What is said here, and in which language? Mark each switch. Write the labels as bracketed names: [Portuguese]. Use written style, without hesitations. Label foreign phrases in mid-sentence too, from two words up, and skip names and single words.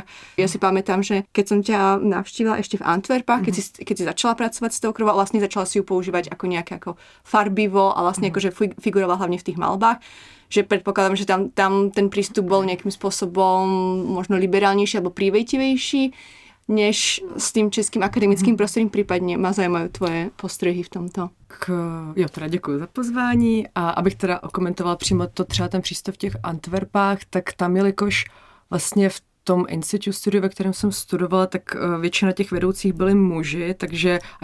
[Slovak] Ja si pamätám, že keď som ťa navštívila ešte v Antwerpách, keď si začala pracovať s tou krvou, vlastne začala si ju používať ako nejaké ako farbivo a vlastne akože figurovala hlavne v tých malbách, že predpokladám, že tam ten prístup bol nejakým spôsobom možno liberálnejší alebo prívejtivejší než s tým českým akademickým [Czech] prostředím, případně [Slovak] má zaujímajú tvoje postřehy v tomto. [Czech] Jo, teda děkuji za pozvání a abych teda okomentovala přímo to třeba ten přístup v těch Antwerpách, tak tam jelikož vlastně v tom institutu studiu, ve kterém jsem studovala, tak většina těch vedoucích byli muži, takže a